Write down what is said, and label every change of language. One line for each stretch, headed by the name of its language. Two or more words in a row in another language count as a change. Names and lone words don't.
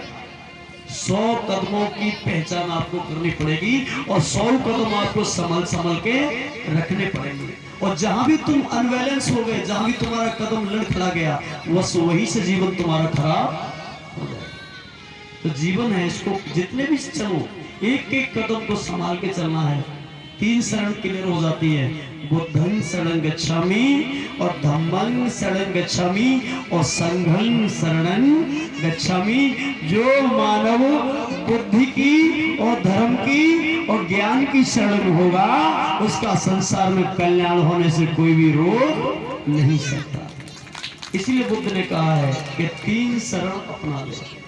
Hindi: 100 कदमों की पहचान आपको करनी पड़ेगी, और 100 कदम आपको संभल के रखने पड़ेंगे। और जहां भी तुम अनबैलेंस हो गए, जहां भी तुम्हारा कदम लड़खड़ा गया, बस वहीं से जीवन तुम्हारा खराब हो जाएगा। तो जीवन है, इसको जितने भी चलो, एक एक कदम को संभाल के चलना है। 3 शरण क्लियर हो जाती है,
Pali: बुद्धं शरणं गच्छामि और धम्मं शरणं गच्छामि और संघं शरणं गच्छामि।
Hindi: जो मानव बुद्धि की और धर्म की और ज्ञान की शरण होगा, उसका संसार में कल्याण होने से कोई भी रोक नहीं सकता। इसलिए बुद्ध ने कहा है कि 3 शरण अपना ले।